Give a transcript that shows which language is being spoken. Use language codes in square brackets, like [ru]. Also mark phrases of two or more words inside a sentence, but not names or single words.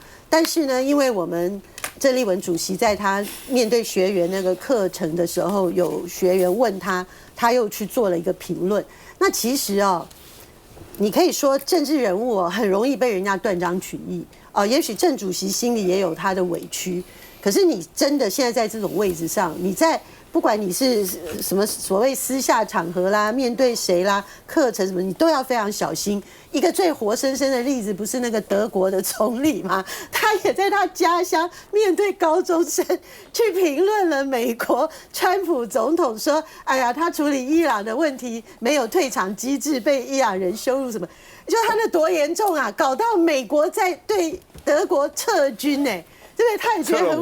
[zh] 但是呢，因為我們鄭麗文主席在他面對學員那個課程的時候，有學員問他，他又去做了一個評論。那其實你可以說政治人物很容易被人家斷章取義也許鄭主席心裡也有他的委屈，可是你真的現在在這種位置上，你在不管你是什麼所謂私下场合啦，面對誰啦，課程什麼，你都要非常小心。一個最活生生的例子，不是那個德國的總理嗎？他也在他家鄉面對高中生去評論了美國川普總統，說：“哎呀，他處理伊朗的問題沒有退場機制，被伊朗人羞辱什麼？就他那多嚴重啊！搞到美國在對德國撤軍呢。” 對不對？他也覺得